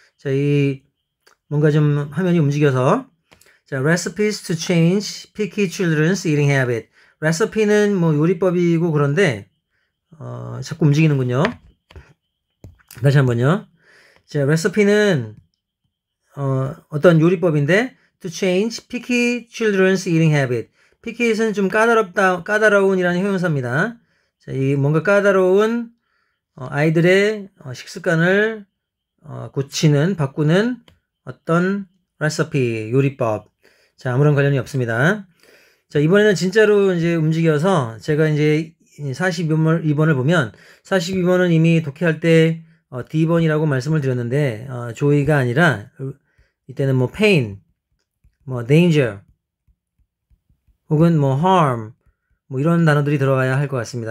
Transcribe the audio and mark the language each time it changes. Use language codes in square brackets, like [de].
[ko] 자, 이 뭔가 좀 화면이 움직여서 자, [en] recipes to change picky children's eating habit. [ko] 레시피는 뭐 요리법이고 그런데 자꾸 움직이는군요. 다시 한번요. 자, 레시피는 어떤 요리법인데 [en] to change picky children's eating habit. [ko] picky는 좀 까다로운이라는 형용사입니다. 자, 이 뭔가 까다로운 아이들의 식습관을 바꾸는 어떤 recipe, 요리법. 자, 아무런 관련이 없습니다. 자, 이번에는 진짜로 이제 움직여서 제가 이제 42번을 보면 42번은 이미 독해할 때 D번이라고 말씀을 드렸는데 joy가 아니라 이때는 뭐 pain, 뭐 danger 혹은 뭐 harm 뭐 이런 단어들이 들어가야 할 것 같습니다.